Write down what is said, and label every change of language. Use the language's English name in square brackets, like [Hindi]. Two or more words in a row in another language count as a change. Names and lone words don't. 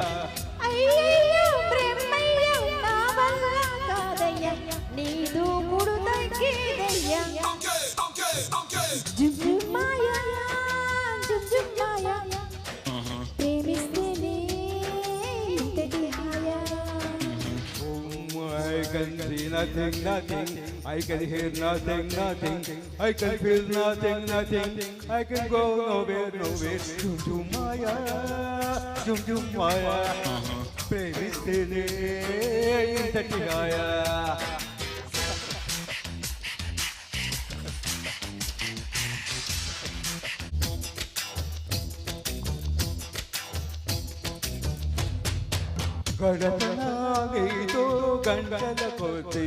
[Telugu] జుమ్ జుమ్ మాయా జుమ్ జుమ్ మాయా ప్రేమిస్తేనే ఇంతటి హాయా. [English] I can see nothing, nothing. I can hear nothing, nothing. I can feel nothing, nothing. I can go nowhere, nowhere. [Telugu] జుమ్ జుమ్ మాయా, జుమ్ జుమ్ మాయా. ప్రేమిస్తేనే ఇంతటి హాయా. గడపనాగేదో గంటల కొద్ది